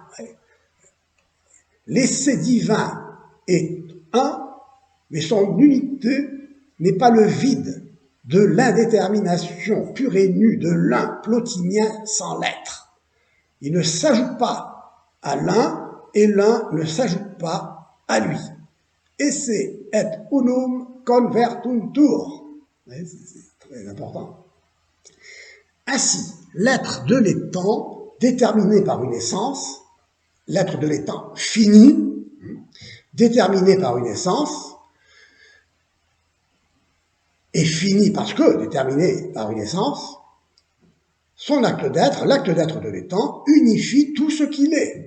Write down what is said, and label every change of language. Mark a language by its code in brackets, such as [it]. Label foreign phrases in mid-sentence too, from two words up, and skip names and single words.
[fr] L'essai divin est un, mais son unité n'est pas le vide de l'indétermination pure et nue de l'un plotinien sans l'être. Il ne s'ajoute pas à l'un et l'un ne s'ajoute pas à lui. [la] Esse et unum convertuntur. [fr] C'est très important. Ainsi, l'être de l'étant, déterminé par une essence, l'être de l'étant fini, déterminé par une essence, et fini parce que déterminé par une essence, son acte d'être, l'acte d'être de l'étant, unifie tout ce qu'il est.